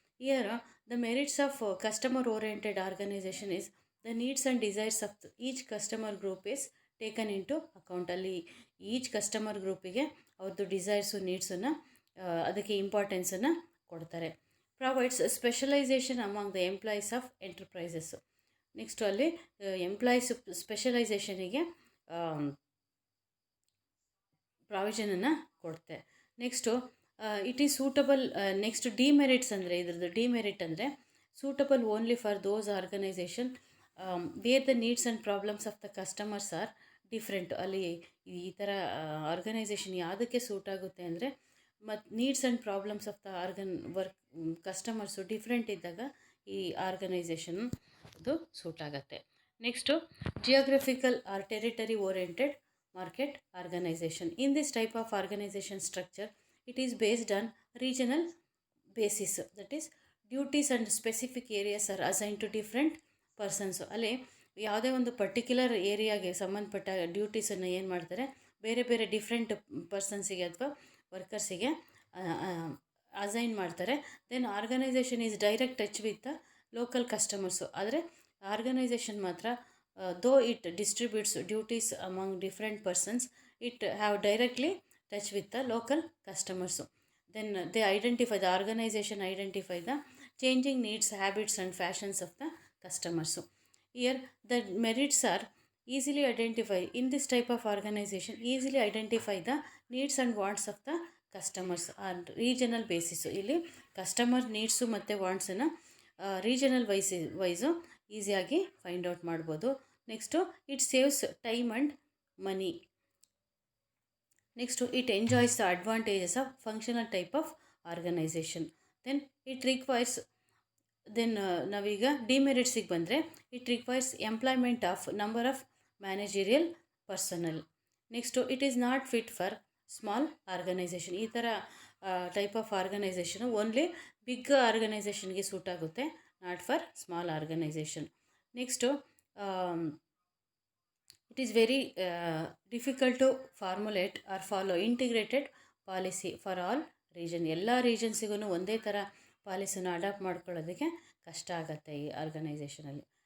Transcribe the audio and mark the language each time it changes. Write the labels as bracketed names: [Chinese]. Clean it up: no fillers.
[English] Here the merits of customer oriented organization is the needs and desires of each customer group is taken into account. [Kannada] ಅಲ್ಲಿ each customer ಗ್ರೂಪಿಗೆ ಅವ್ರದ್ದು ಡಿಸೈರ್ಸು, ನೀಡ್ಸನ್ನು ಅದಕ್ಕೆ ಇಂಪಾರ್ಟೆನ್ಸನ್ನು ಕೊಡ್ತಾರೆ. [English] Provides specialisation among the employees of enterprises. [Kannada] Next ಅಲ್ಲಿ employees ಸ್ಪೆಷಲೈಸೇಷನಿಗೆ ಪ್ರಾವಿಷನನ್ನು ಕೊಡುತ್ತೆ. Next [English] It is suitable. Next demerits [Kannada] ಅಂದರೆ ಇದ್ರದ್ದು demerit ಅಂದರೆ [English] Suitable only for those organisation where the needs and problems of the customers are different. [Kannada] ಅಲ್ಲಿ ಈ ಥರ organisation ಯಾವುದಕ್ಕೆ suit ಆಗುತ್ತೆ ಅಂದರೆ ಮತ್ತು [English] needs and problems of the customers [Kannada] different ಇದ್ದಾಗ ಈ ಆರ್ಗನೈಸೇಷನ್ ಅದು ಸೂಟ್ ಆಗುತ್ತೆ. [English] Next geographical or territory oriented market organization. In this type of organization structure, it is based on regional basis. That is, duties and specific areas are assigned to different persons. [Kannada] ಅಲ್ಲಿ ಯಾವುದೇ ಒಂದು particular ಏರಿಯಾಗೆ ಸಂಬಂಧಪಟ್ಟ ಡ್ಯೂಟೀಸನ್ನು ಏನು ಮಾಡ್ತಾರೆ, ಬೇರೆ ಬೇರೆ different ಪರ್ಸನ್ಸಿಗೆ ಅಥವಾ ವರ್ಕರ್ಸಿಗೆ assign ಮಾಡ್ತಾರೆ. [English] Then organisation is direct touch with the local customers. [Kannada] ಆದರೆ ಆರ್ಗನೈಸೇಷನ್ ಮಾತ್ರ [English] though it distributes duties among different persons, it have directly touch with the local customers. Then they the organization identify the changing needs, habits and fashions of the customers. Here the merits are easily identify. In this type of organization, easily identify the needs and wants of the customers on regional basis. [Kannada] ಇಲ್ಲಿ customer needs ಮತ್ತು ವಾಂಟ್ಸನ್ನು regional wise ಈಸಿಯಾಗಿ find out ಮಾಡ್ಬೋದು. [English] Next it saves time and money. Next it enjoys the advantages of functional type of organisation. Then it requires [Kannada] ನಾವೀಗ ಡಿಮೆರಿಟ್ಸಿಗೆ ಬಂದರೆ [English] It requires employment of number of managerial personnel. Next it is not fit for small organisation. ಈ ಥರ type of organisation only big ಆರ್ಗನೈಸೇಷನ್ಗೆ suit ಆಗುತ್ತೆ, not for small organisation. Next it is very difficult to formulate or follow integrated policy for all region. [Kannada] ಎಲ್ಲ ರೀಜನ್ಸಿಗೂ ಒಂದೇ ಥರ ಪಾಲಿಸಿನ adapt ಮಾಡ್ಕೊಳ್ಳೋದಕ್ಕೆ ಕಷ್ಟ ಆಗುತ್ತೆ ಈ ಆರ್ಗನೈಸೇಷನಲ್ಲಿ.